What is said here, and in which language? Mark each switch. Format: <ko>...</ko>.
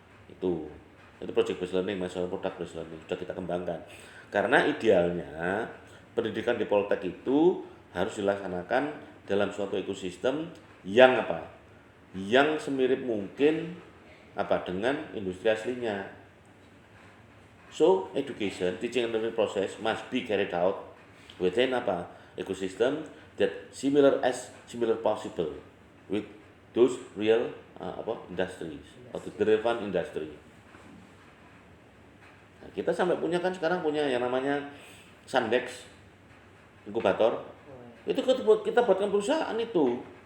<id>Itu project based learning, masalah product based learning sudah kita kembangkan. Karena idealnya pendidikan di Poltek itu harus dilaksanakan dalam suatu ekosistem yang Yang semirip mungkin dengan industri aslinya.</id> <en>So, education, teaching and learning process must be carried out within ecosystem that similar possible with those real industries atau the relevant industry.</en> <id>Nah, kita sampai sekarang punya yang namanya Sandex inkubator. Itu kita buatkan perusahaan itu.</id>